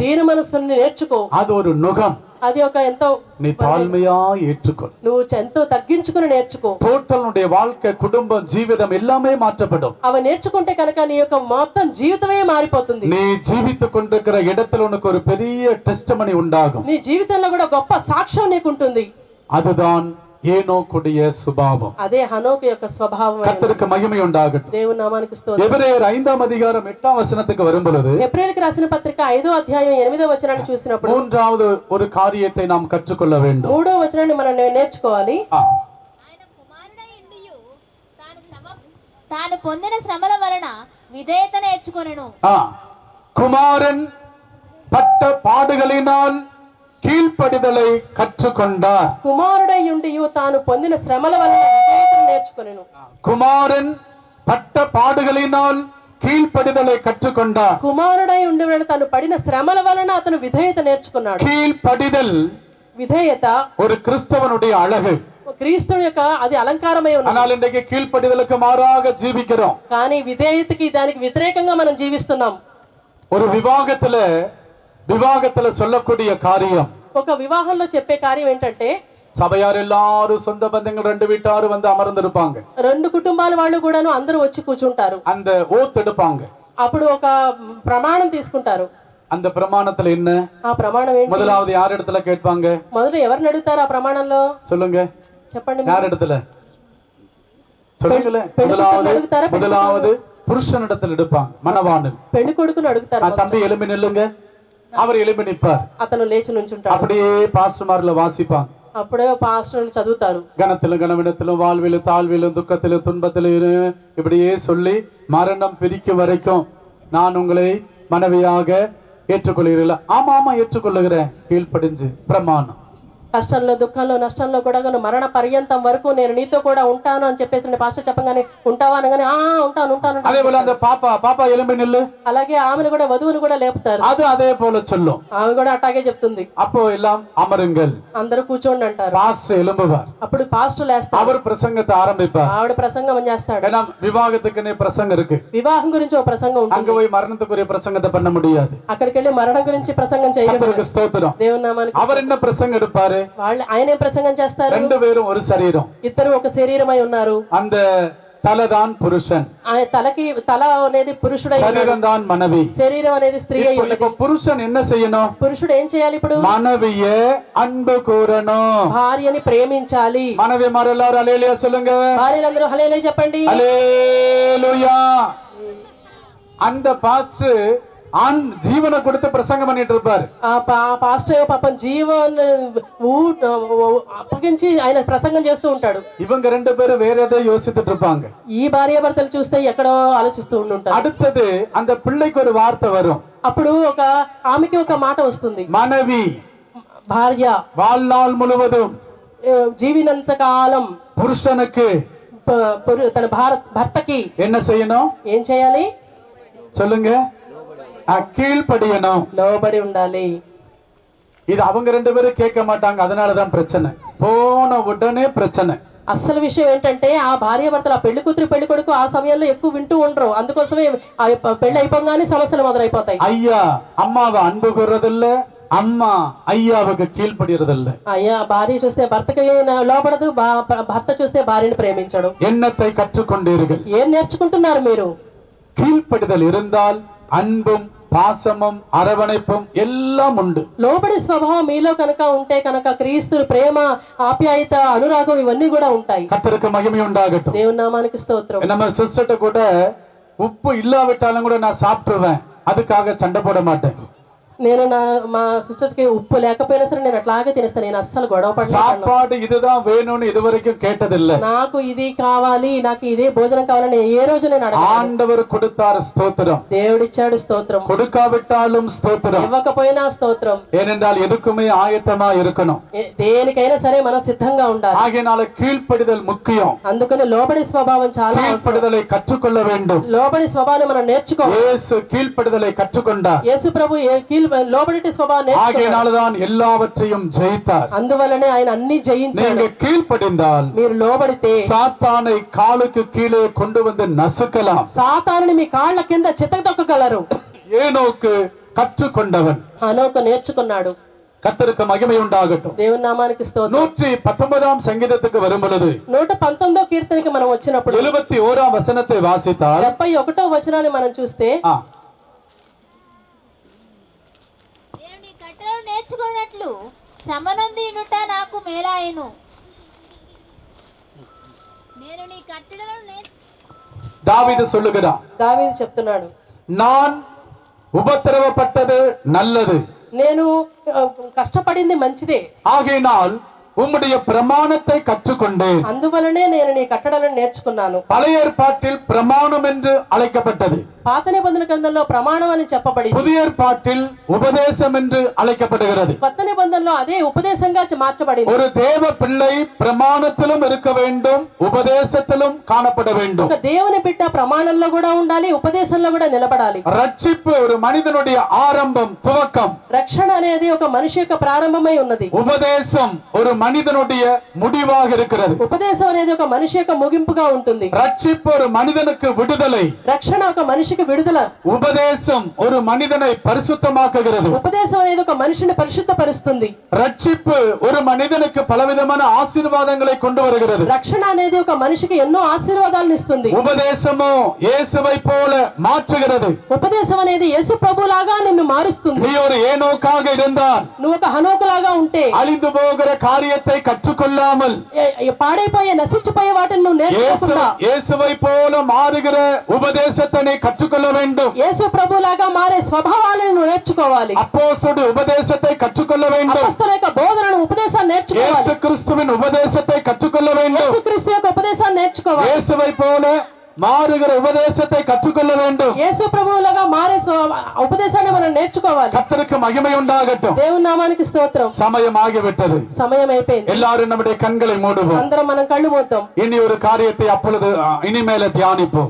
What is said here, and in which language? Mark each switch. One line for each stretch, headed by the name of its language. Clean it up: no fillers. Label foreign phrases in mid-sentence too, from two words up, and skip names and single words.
Telugu: దీన మనసుని నేర్చుకో.
Tamil: அது ஒரு நுகம்.
Telugu: అది ఒక ఎంతో
Tamil: நீ தாழ்மையா ஏற்றுக்கொள்.
Telugu: నువ్వు ఎంతో తగ్గించుకుని నేర్చుకో.
Tamil: டோட்டல் வாழ்க்கை, குடும்பம், ஜீவிதம் எல்லாமே மாற்றப்படும்.
Telugu: అవి నేర్చుకుంటే కనుక నీ యొక్క మొత్తం జీవితమే మారిపోతుంది.
Tamil: நீ ஜீவித்துக் கொண்டிருக்கிற இடத்துல உனக்கு ஒரு பெரிய டெஸ்டிமனி உண்டாகும்.
Telugu: నీ జీవితంలో కూడా గొప్ప సాక్ష్యం నీకు ఉంటుంది.
Tamil: அதுதான் ஏனோக்குடைய சுபாவம்.
Telugu: అదే హనోకు యొక్క స్వభావం.
Tamil: கர்த்தருக்கு மகிமை உண்டாகட்டும்.
Telugu: దేవుని నామానికి స్తోత్రం.
Tamil: எபிரேயர் 5ஆம் அதிகாரம் 8ஆம் வசனத்துக்கு வரும்பொழுது,
Telugu: ఎబ్రాయిలకు రాసిన పత్రిక 5వ అధ్యాయం 8వ వచనాన్ని చూసినప్పుడు
Tamil: மூன்றாவது ஒரு காரியத்தை நாம் கற்றுக்கொள்ள வேண்டும்.
Telugu: 3వ వచనాన్ని మనం నేర్చుకోవాలి. ఆయన కుమారుడై ఉండియు తాను పొందిన శ్రమల వలన విధేయత నేర్చుకొనెను.
Tamil: குமாரன் பட்ட பாடுகளினால் கீழ்ப்படிதலை கற்றுக்கொண்டார்.
Telugu: కుమారుడై ఉండియు తాను పొందిన శ్రమల వలన విధేయతను నేర్చుకొనెను.
Tamil: குமாரன் பட்ட பாடுகளினால் கீழ்ப்படிதலை கற்றுக்கொண்டார்.
Telugu: కుమారుడై ఉండి తాను పడిన శ్రమల వలన అతను విధేయత నేర్చుకున్నాడు.
Tamil: கீழ்ப்படிதல்
Telugu: విధేయత
Tamil: ஒரு கிறிஸ்தவனுடைய அழகு.
Telugu: క్రీస్తుని యొక్క అది అలంకారమై ఉంది.
Tamil: ஆனால் இன்றைக்கு கீழ்ப்படிதலுக்கு மாறாக ஜீவிக்கிறோம்.
Telugu: కానీ విధేయతకి దానికి వ్యతిరేకంగా మనం జీవిస్తున్నాం.
Tamil: ஒரு விவாகத்துல சொல்லக்கூடிய காரியம்,
Telugu: ఒక వివాహంలో చెప్పే కార్యం ఏంటంటే,
Tamil: சபையார் எல்லாரும் சொந்த பந்தங்கள் 2 வீட்டாரு வந்து அமர்ந்து இருப்பாங்க.
Telugu: 2 కుటుంబాల వాళ్ళు కూడాను అందరూ వచ్చి కూర్చుంటారు.
Tamil: அந்த ஓத் எடுப்பாங்க.
Telugu: అప్పుడు ఒక ప్రమాణం తీసుకుంటారు.
Tamil: அந்த பிரமாணத்துல என்ன?
Telugu: ఆ ప్రమాణం ఏంటి?
Tamil: முதலாவது யார் இடத்துல கேட்பாங்க?
Telugu: మొదట ఎవరిని అడుగుతారు ఆ ప్రమాణంలో?
Tamil: சொல்லுங்க,
Telugu: చెప్పండి.
Tamil: யார் இடத்துல சொல்லுங்களே? முதலாவது புருஷனிடத்தில் எடுப்பாங்க, மணவாளன்.
Telugu: పెళ్లి కొడుకును అడుగుతారు.
Tamil: தம்பி எலும்பி நில்லுங்க, அவர் எலும்பி நிற்பார்.
Telugu: అతను లేచి నుంచుంటాడు.
Tamil: அப்படியே பாஸ்டர்மார்ல வாசிப்பாங்க.
Telugu: అప్పుడే పాస్టర్లు చదువుతారు.
Tamil: கனத்திலும் கனவினத்திலும் வாழ்விலும் தாழ்விலும் துக்கத்திலும் துன்பத்திலும் இப்படியே சொல்லி மரணம் பிரிக்கும் வரைக்கும் நான் உங்களை மனைவியாக ஏற்றுக்கொள்கிறீர்களா? ஆமா ஆமா ஏற்றுக்கொள்ளுகிறேன், கீழ்ப்படிஞ்சு பிரமாணம்.
Telugu: కష్టంలో దుఃఖంలో నష్టంలో కూడా మరణ పర్యంతం వరకు నేను నీతో కూడా ఉంటాను అని చెప్పేసి పాస్టర్ చెప్పగానే ఉంటావా అనగానే ఉంటాను ఉంటాను.
Tamil: அதே போல அந்த பாப்பா எலும்பி நில்லு,
Telugu: అలాగే ఆమెను కూడా వధువును కూడా లేపుతారు.
Tamil: அது அதே போல சொல்லும்.
Telugu: ఆమె కూడా అట్లాగే చెప్తుంది.
Tamil: அப்போ எல்லாம் అమరుங்கள்,
Telugu: అందరూ కూర్చోండి అంటారు.
Tamil: பாஸ்டர் எழும்புவார்.
Telugu: అప్పుడు పాస్టర్ లేస్తారు.
Tamil: அவர் பிரசங்கத்தை ஆரம்பிப்பார்.
Telugu: ఆవిడ ప్రసంగం చేస్తాడు.
Tamil: ஏன்னா விவாகத்துக்குன்னே பிரசங்கம் இருக்கு.
Telugu: వివాహం గురించి ఒక ప్రసంగం ఉంటుంది.
Tamil: அங்க போய் மரணத்துக்குரிய பிரசங்கத்தை பண்ண முடியாது.
Telugu: అక్కడికి వెళ్ళి మరణం గురించి ప్రసంగం చేయడం.
Tamil: கர்த்தருக்கு ஸ்தோத்திரம்.
Telugu: దేవుని నామానికి.
Tamil: அவர் என்ன பிரசங்கம் எடுப்பாரு?
Telugu: వాళ్ళు ఆయనే ప్రసంగం చేస్తారు.
Tamil: 2 பேரும் ஒரு சரீரம்,
Telugu: ఇద్దరు ఒక శరీరమై ఉన్నారు.
Tamil: அந்த தலைதான் புருஷன்,
Telugu: తల అనేది పురుషుడై,
Tamil: சரீரம் தான் மனைவி,
Telugu: శరీరం అనేది స్త్రీ అయి ఉంది.
Tamil: இப்ப புருஷன் என்ன செய்யணும்?
Telugu: పురుషుడు ఏం చేయాలి? ఇప్పుడు
Tamil: மனைவியை அன்பு கூறணும்,
Telugu: భార్యని ప్రేమించాలి.
Tamil: மனைவி மார் எல்லாரும் அல்லேலூயா சொல்லுங்க.
Telugu: భార్యలందరూ హల్లెలూయా చెప్పండి.
Tamil: அல்லேலூயா. அந்த பாஸ்டர் ஆண் ஜீவனை கொடுத்து பிரசங்கம் பண்ணிட்டு இருப்பாரு.
Telugu: ఆ పాస్టర్ పాపం జీవన్ అప్పగించి ఆయన ప్రసంగం చేస్తూ ఉంటాడు.
Tamil: இவங்க 2 பேரும் வேற ஏதோ யோசித்துட்டு இருப்பாங்க.
Telugu: ఈ భార్య భర్తలు చూస్తే ఎక్కడో ఆలోచిస్తూ ఉంటారు.
Tamil: அடுத்தது அந்த பிள்ளைக்கு ஒரு வார்த்தை வரும்.
Telugu: అప్పుడు ఆమెకి ఒక మాట వస్తుంది.
Tamil: மனைவி
Telugu: భార్య
Tamil: வாழ்நாள் முழுவதும்
Telugu: జీవినంత కాలం
Tamil: புருஷனுக்கு
Telugu: తన భర్తకి
Tamil: என்ன செய்யணும்?
Telugu: ఏం చేయాలి?
Tamil: சொல்லுங்க. கீழ்ப்படியணும்,
Telugu: లోబడి ఉండాలి.
Tamil: இது அவங்க 2 பேரும் கேட்க மாட்டாங்க, அதனாலதான் பிரச்சனை. போன உடனே பிரச்சனை.
Telugu: అసలు విషయం ఏంటంటే, ఆ భార్య భర్తలు, ఆ పెళ్లి కూతురు పెళ్లి కొడుకు ఆ సమయంలో ఎక్కువ వింటూ ఉండరు. అందుకోసమే ఆ పెళ్లి అయిపోగానే సమస్యలు మొదలైపోతాయి.
Tamil: ஐயா அம்மாவை அன்பு கூறதில்ல, அம்மா அய்யாவுக்கு கீழ்ப்படியறதில்ல.
Telugu: అయ్యా భార్య చూస్తే భర్తకి లోబడదు, భర్త చూస్తే భార్యను ప్రేమించడు.
Tamil: ఎన్నத்தை கற்றுக்கொண்டீர்கள்?
Telugu: ఏం నేర్చుకుంటున్నారు మీరు?
Tamil: கீழ்ப்படிதல் இருந்தால் அன்பும் పాసమం అరవணைப்பும் எல்லாம் உண்டு.
Telugu: లోబడి స్వభావం మీలో కనుక ఉంటే కనుక క్రీస్తు ప్రేమ, ఆప్యాయత, అనురాగం ఇవన్నీ కూడా ఉంటాయి.
Tamil: கர்த்தருக்கு மகிமை உண்டாகட்டும்.
Telugu: దేవుని నామానికి స్తోత్రం.
Tamil: நம்ம சிஸ்டர்ட்ட கூட உப்பு இல்லாவிட்டாலும் கூட நான் சாப்பிடுவேன், அதுக்காக சண்டை போட மாட்டேன்.
Telugu: నేను మా సిస్టర్స్ కి ఉప్పు లేకపోయినా సరే నేను అట్లాగే తినేస్తాను. నేను అస్సలు గొడవ పడను.
Tamil: சாப்பாடு இதுதான் வேணும்னு இதுவரைக்கும் கேட்டதில்லை.
Telugu: నాకు ఇది కావాలి, నాకు ఇదే భోజనం కావాలని ఏ రోజు నేను అడగను.
Tamil: ஆண்டவர் கொடுத்தார், ஸ்தோத்திரம்.
Telugu: దేవుడిచ్చాడు, స్తోత్రం.
Tamil: கொடுக்காவிட்டாலும் ஸ்தோத்திரம்.
Telugu: ఇవ్వకపోయినా స్తోత్రం.
Tamil: ஏனென்றால் எதுக்குமே ஆயத்தமா இருக்கணும்.
Telugu: దేనికైనా సరే మనం సిద్ధంగా ఉండాలి.
Tamil: ஆகையினால கீழ்ப்படிதல் முக்கியம்.
Telugu: అందుకని లోబడి స్వభావం చాలా అవసరం.
Tamil: கீழ்ப்படிதலை கற்றுக்கொள்ள வேண்டும்.
Telugu: లోబడి స్వభావాన్ని మనం నేర్చుకోవాలి.
Tamil: இயேசு கீழ்ப்படிதலை கற்றுக்கொண்டார்.
Telugu: యేసు ప్రభు లోబడి స్వభావం నేర్చుకున్నాడు.
Tamil: ஆகையினால்தான் எல்லாவற்றையும் ஜெயித்தார்.
Telugu: అందువల్లనే ఆయన అన్ని జయించాడు.
Tamil: நீங்க கீழ்ப்படிந்தால்
Telugu: మీరు లోబడితే
Tamil: சாத்தானை காலுக்கு கீழே கொண்டு வந்து நசுக்கலாம்.
Telugu: సాతానుని మీ కాళ్ళ కింద చితకదొక్కగలరు.
Tamil: ஏனோக்கு கற்றுக்கொண்டவன்.
Telugu: హనోకు నేర్చుకున్నాడు.
Tamil: கர்த்தருக்கு மகிமை உண்டாகட்டும்.
Telugu: దేవుని నామానికి స్తోత్రం.
Tamil: 119 சங்கீதத்துக்கு வரும் பொழுது
Telugu: 119వ కీర్తనకి మనం వచ్చినప్పుడు
Tamil: 71 வசனத்தை வாசித்தால்
Telugu: 71వ వచనాన్ని మనం చూస్తే నేను నీ కట్టడలు నేర్చుకున్నట్లు సమనంది ఇనుట నాకు మేలాయను. నేను నీ కట్టడలను
Tamil: தாவீது சொல்லுகிறான்,
Telugu: దావీదు చెప్తున్నాడు,
Tamil: நான் உபத்திரவப்பட்டது நல்லது,
Telugu: నేను కష్టపడింది మంచిదే,
Tamil: ஆகையினால் உம்முடைய பிரமாணத்தை கற்றுக்கொண்டேன்.
Telugu: అందువలనే నేను నీ కట్టడలను నేర్చుకున్నాను.
Tamil: பழைய ஏற்பாட்டில் பிரமாணம் என்று அழைக்கப்பட்டது.
Telugu: పాత నిబంధన గ్రంథంలో ప్రమాణం అని చెప్పబడింది.
Tamil: புதிய ஏற்பாட்டில் உபதேசம் என்று அழைக்கப்படுகிறது.
Telugu: కొత్త నిబంధనలో అదే ఉపదేశంగా మార్చబడింది.
Tamil: ஒரு தேவ பிள்ளை பிரமாணத்திலும் இருக்க வேண்டும், உபதேசத்திலும் காணப்பட வேண்டும்.
Telugu: ఒక దేవుని బిడ్డ ప్రమాణంలో కూడా ఉండాలి, ఉపదేశంలో కూడా నిలబడాలి.
Tamil: ரட்சிப்பு ஒரு மனிதனுடைய ஆரம்பம், துவக்கம்.
Telugu: రక్షణ అనేది ఒక మనిషి యొక్క ప్రారంభమై ఉన్నది.
Tamil: உபதேசம் ஒரு மனிதனுடைய முடிவாக இருக்கிறது.
Telugu: ఉపదేశం అనేది ఒక మనిషి యొక్క ముగింపుగా ఉంటుంది.
Tamil: ரட்சிப்பு ஒரு மனிதனுக்கு விடுதலை.
Telugu: రక్షణ ఒక మనిషికి విడుదల.
Tamil: உபதேசம் ஒரு மனிதனை பரிசுத்தமாக்குகிறது.
Telugu: ఉపదేశం అనేది ఒక మనిషిని పరిశుద్ధపరుస్తుంది.
Tamil: ரட்சிப்பு ஒரு மனிதனுக்கு பலவிதமான ஆசீர்వాதங்களை கொண்டு வருகிறது.
Telugu: రక్షణ అనేది ఒక మనిషికి ఎన్నో ఆశీర్వాదాలను ఇస్తుంది.
Tamil: உபதேசமோ இயேசுவை போல மாற்றுகிறது.
Telugu: ఉపదేశం అనేది యేసు ప్రభులాగా నిన్ను మారుస్తుంది.
Tamil: நீ ஒரு ஏனோக்காக இருந்தால்,
Telugu: నువ్వు ఒక హనోకులాగా ఉంటే,
Tamil: அழிந்து போகிற காரியத்தை கற்றுக்கொள்ளாமல்
Telugu: పాడైపోయే నశించిపోయే వాటిని నువ్వు నేర్చుకోకుండా
Tamil: இயேசுவை போல மாறுகிற உபதேசத்தை நீ கற்றுக்கொள்ள வேண்டும்.
Telugu: యేసు ప్రభులాగా మారే స్వభావాలను నువ్వు నేర్చుకోవాలి.
Tamil: அப்போஸ்தலருடைய உபதேசத்தை கற்றுக்கொள்ள வேண்டும்.
Telugu: అపొస్తలుల యొక్క బోధనను ఉపదేశాన్ని నేర్చుకోవాలి.
Tamil: இயேசு கிறிஸ்துவின் உபதேசத்தை கற்றுக்கொள்ள வேண்டும்.
Telugu: యేసుక్రీస్తు యొక్క ఉపదేశాన్ని నేర్చుకోవాలి.
Tamil: இயேசுவை போல மாறுகிற உபதேசத்தை கற்றுக்கொள்ள வேண்டும்.
Telugu: యేసు ప్రభువులాగా మారే ఉపదేశాన్ని మనం నేర్చుకోవాలి.
Tamil: கர்த்தருக்கு மகிமை உண்டாகட்டும்.
Telugu: దేవుని నామానికి స్తోత్రం.
Tamil: சமயம் ஆகிவிட்டது.
Telugu: సమయం అయిపోయింది.
Tamil: எல்லாரும் நம்முடைய கண்களை மூடுவோம்.
Telugu: అందరం మనం కళ్ళు మూద్దాం.
Tamil: இனி ஒரு காரியத்தை அப்பொழுது இனிமேல தியானிப்போம்.